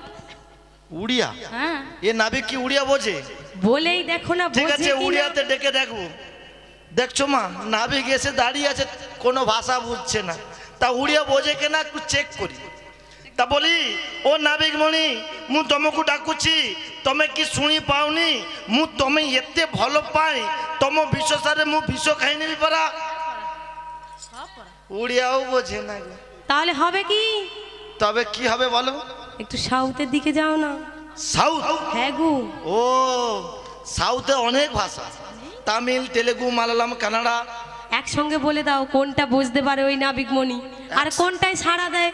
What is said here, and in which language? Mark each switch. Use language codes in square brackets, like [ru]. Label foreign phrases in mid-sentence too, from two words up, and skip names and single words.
[bn] উড়িয়া? হ্যাঁ, এ নাবিক কি উড়িয়া বোঝে? বলেই দেখো না, ঠিক বোঝে আছে, কিনা। উড়িয়াতে ডেকে দেখবো। দেখছো মা, নাবিক এসে দাঁড়িয়ে আছে, কোনো ভাষা বুঝছে না, তা উড়িয়া বোঝে কিনা একটু চেক করি। তা বলি, ও নাবিক মণি, [or] ମୁଁ ତମକୁ ଡାକୁଛି, ତମେ କି ଶୁଣି ପାଉନି? ମୁଁ ତମେ ଏତେ ଭଲ ପାଏ, ତମ ବିଶ୍ୱାସରେ ମୁଁ ବିଷ ଖାଇନେବି ପରା। [bn] উড়িয়াও বোঝে না গো। তাহলে হবে কি? তবে কি হবে বলো? একটু সাউথের দিকে যাও না। সাউথ? হ্যাঁ গো। ও, সাউথে অনেক ভাষা, তামিল, তেলেগু, মালায়ালাম, কানাডা। একসঙ্গে বলে দাও কোনটা বুঝতে পারে ওই নাবিকমণি, আর কোনটায় সাড়া দেয়।